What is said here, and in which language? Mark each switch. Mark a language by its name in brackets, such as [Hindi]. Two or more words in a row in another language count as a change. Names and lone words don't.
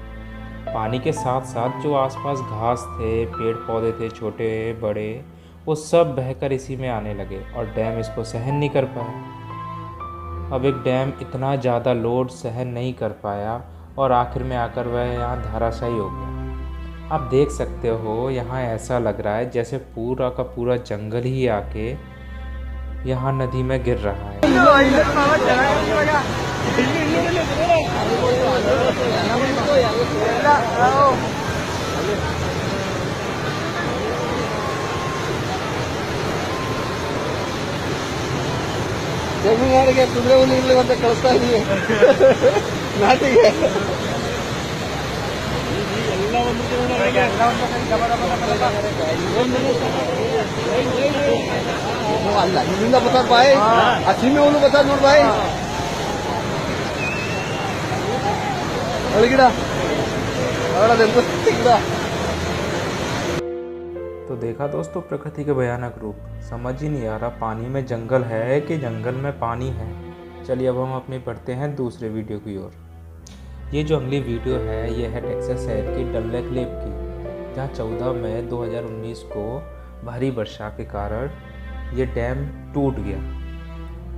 [Hindi] पानी के साथ साथ जो आसपास घास थे, पेड़ पौधे थे छोटे बड़े, वो सब बहकर इसी में आने लगे और डैम इसको सहन नहीं कर पाया। अब एक डैम इतना ज़्यादा लोड सहन नहीं कर पाया और आखिर में आकर वह यहाँ धराशायी हो गया। आप देख सकते हो यहाँ ऐसा लग रहा है जैसे पूरा का पूरा जंगल ही आके यहाँ नदी में गिर रहा है। [Kannada] ತಮಿಳುನಾಡಿಗೆ ಕುದುರೆ ಹುಲಿ ಅಂತ ಕಳಿಸ್ತಾ ಇದೀವಿ ನಾಟಿಗೆ ಅಲ್ಲ ಇಲ್ಲಿಂದ ಬರ್ತಾರ ಬಾಯ್ ಆ ಸೀಮೆ ಹುಲ್ಲು ಬರ್ತಾರ ನೋಡ್ ಬಾಯ್ ಅಳಗಿಡ ಅವಳದೆಂತ ಗಿಡ। [Hindi] तो देखा दोस्तों प्रकृति के भयानक रूप। समझ ही नहीं आ रहा पानी में जंगल है कि जंगल में पानी है। चलिए अब हम अपनी बढ़ते हैं दूसरे वीडियो की ओर। ये जो अगली वीडियो है ये है टेक्सास शहर की डल लेक लेक की, जहाँ 14 मई 2019 को भारी वर्षा के कारण ये डैम टूट गया।